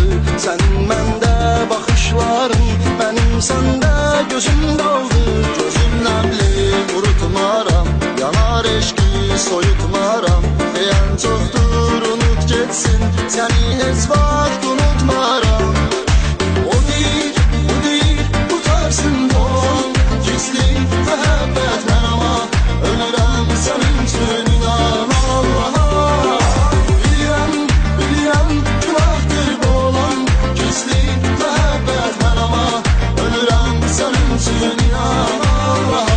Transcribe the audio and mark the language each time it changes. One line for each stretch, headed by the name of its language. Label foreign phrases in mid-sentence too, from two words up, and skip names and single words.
Azerbaijani: Sənin məndə baxışların, mənim səndə gözüm qaldı. Gözüm nəbli qurutmaram, yanar eşki soyutmaram. Deyən çoxdur unut getsin, səni heç vaxt unutmaram.
Turkish: O değil, bu değil, tutarsın boğan gizli mehabbet ben ama ölürüm senin için inan Allah'a.
Azerbaijani: Bilirəm, günahtır bu olan
Turkish: gizli mehabbet ben ama ölürüm senin için inan Allah'a.